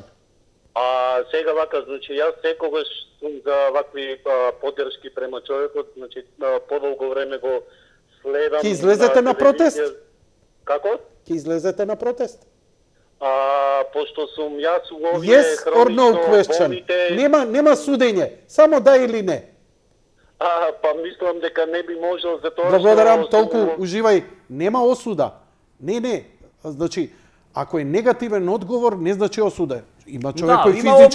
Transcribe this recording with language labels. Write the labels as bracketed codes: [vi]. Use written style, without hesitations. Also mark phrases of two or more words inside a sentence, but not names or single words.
[mk] Сега вака, значи јас секогаш сум за вакви поддршки према човекот, значи подолго време го следам. Ќе излезете на протест? телевизија. Како? Ќе излезете на протест? Пошто сум јас у овие [en] Yes or no [mk] хронично question. болните, Нема судење, само да или не. па мислам дека не би можел за тоа Благодарам, што толку сум- уживај. Нема осуда. Не. Значи, ако е негативен одговор, не значи осуда. Има човек Да, кој има физички